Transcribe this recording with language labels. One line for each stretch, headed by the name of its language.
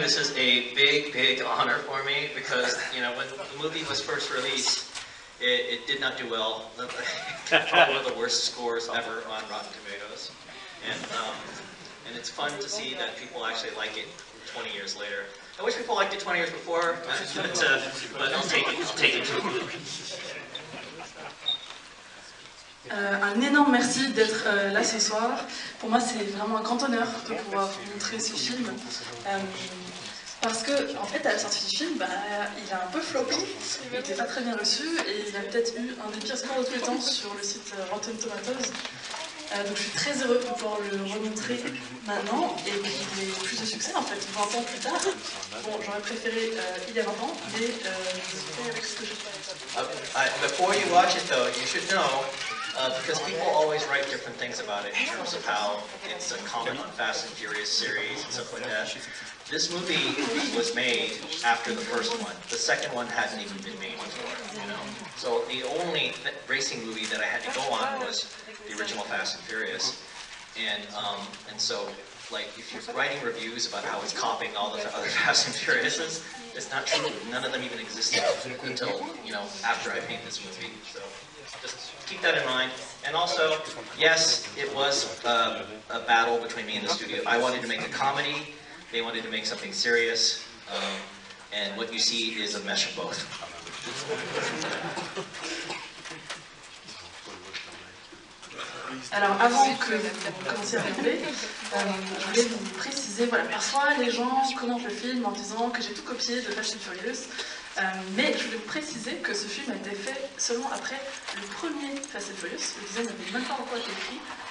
English: This is a big honor for me because, you know, when the movie was first released, it did not do well. Probably one of the worst scores ever on Rotten Tomatoes. And it's fun to see that people actually like it 20 years later. I wish people liked it 20 years before, but I'll take it.
French: Un énorme merci d'être là ce soir. Pour moi, c'est vraiment un grand honneur de pouvoir montrer ce film. Parce que, en fait, à la sortie du film, il a un peu floppé, il n'était pas très bien reçu, et il a peut-être eu un des pires scores de tous les temps sur le site Rotten Tomatoes. Donc je suis très heureux de pouvoir le remontrer maintenant et qu'il ait plus de succès en fait 20 ans plus tard. Bon, j'aurais préféré il y a 20 ans, mais je fais avec ce que je fais.
English: Before you watch it though, you should know, because people always write different things about it in terms of how it's a comment on Fast and Furious series and stuff like that. This movie was made after the first one. The second one hadn't even been made before, you know. So the only racing movie that I had to go on was the original Fast and Furious, and so like if you're writing reviews about how it's copying all the other Fast and Furiouses, it's not true. None of them even existed until, you know, after I made this movie. So just keep that in mind. And also, yes, it was a battle between me and the studio. I wanted to make a comedy. They wanted to make something serious, and what you see is a mesh of both.
French: Alors avant que vous commenciez à rigoler, je voulais vous préciser, voilà, parfois les gens commentent le film en disant que j'ai tout copié de Fast and Furious, mais je voulais vous préciser que ce film a été fait seulement après le premier Fast and Furious, le deuxième n'avait même pas encore été écrit.